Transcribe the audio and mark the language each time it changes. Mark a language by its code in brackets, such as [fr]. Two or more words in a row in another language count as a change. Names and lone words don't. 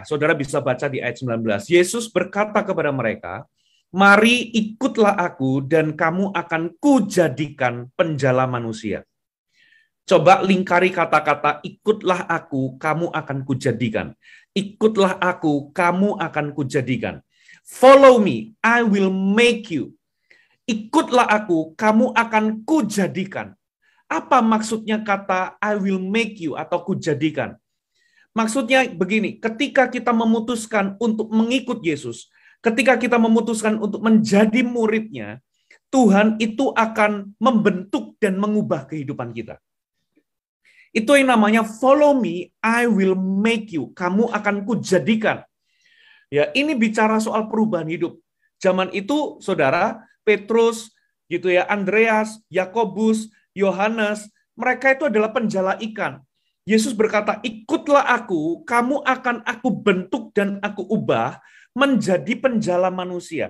[id] Saudara bisa baca di ayat 19. Yesus berkata kepada mereka, "Mari ikutlah aku dan kamu akan kujadikan penjala manusia." Coba lingkari kata-kata ikutlah aku, kamu akan kujadikan. Ikutlah aku, kamu akan kujadikan. [en] Follow me, I will make you. [id] Ikutlah aku, kamu akan kujadikan. Apa maksudnya kata [en] I will make you [id] atau kujadikan? Maksudnya begini, ketika kita memutuskan untuk mengikut Yesus, ketika kita memutuskan untuk menjadi muridnya, Tuhan itu akan membentuk dan mengubah kehidupan kita. Itu yang namanya [en] follow me, I will make you. [id] Kamu akan kujadikan. Ya, ini bicara soal perubahan hidup. Zaman itu, saudara, Petrus, gitu ya, Andreas, Yakobus, Yohanes, mereka itu adalah penjala ikan. Yesus berkata, ikutlah aku, kamu akan aku bentuk dan aku ubah menjadi penjala manusia.